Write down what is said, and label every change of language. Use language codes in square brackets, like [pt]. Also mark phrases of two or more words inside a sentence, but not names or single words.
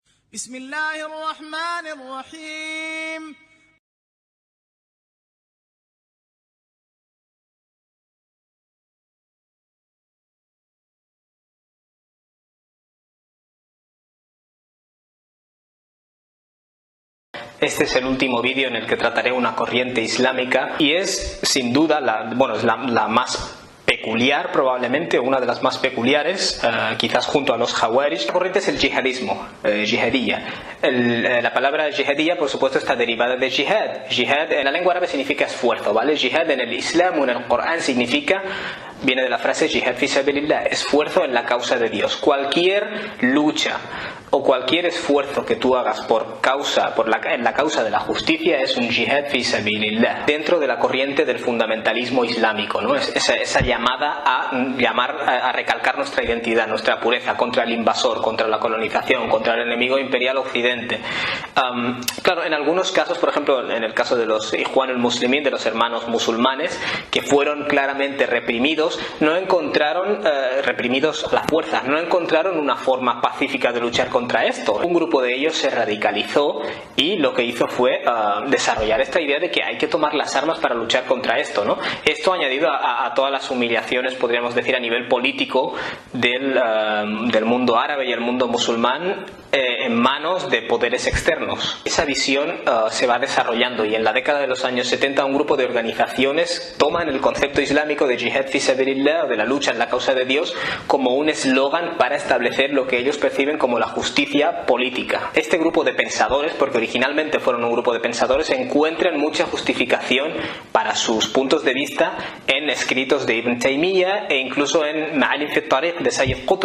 [ar] بسم الله الرحمن الرحيم. [es] Este es el último vídeo en el que trataré una corriente islámica y es sin duda la más peculiar, probablemente una de las más peculiares, quizás junto a los Khawarij. La corriente es el yihadismo, yihadiyya. La palabra yihadiyya, por supuesto, está derivada de jihad. Jihad en la lengua árabe significa esfuerzo, ¿vale? Jihad en el Islam o en el Corán viene de la frase [ar] جهاد في سبيل الله, [es] esfuerzo en la causa de Dios. Cualquier lucha o cualquier esfuerzo que tú hagas en la causa de la justicia es un [ar] جهاد في سبيل الله, [es] dentro de la corriente del fundamentalismo islámico, ¿no? Esa llamada a recalcar nuestra identidad, nuestra pureza, contra el invasor, contra la colonización, contra el enemigo imperial occidente. Claro, en algunos casos, por ejemplo, en el caso de los Ikhwan al-Muslimin, de los hermanos musulmanes, que fueron claramente reprimidos, reprimidos a la fuerza, no encontraron una forma pacífica de luchar contra esto. Un grupo de ellos se radicalizó y lo que hizo fue desarrollar esta idea de que hay que tomar las armas para luchar contra esto, ¿no? Esto añadido a todas las humillaciones, podríamos decir, a nivel político del mundo árabe y el mundo musulmán en manos de poderes externos. Esa visión se va desarrollando y en la década de los años 70 un grupo de organizaciones toman el concepto islámico de [ar] جهاد في سبيل الله, [es] de la lucha en la causa de Dios, como un eslogan para establecer lo que ellos perciben como la justicia política. Este grupo de pensadores, porque originalmente fueron un grupo de pensadores, encuentran mucha justificación para sus puntos de vista en escritos de Ibn Taymiyyah e incluso en Ma'alim fi at-Tariq de Sayyid Qutb.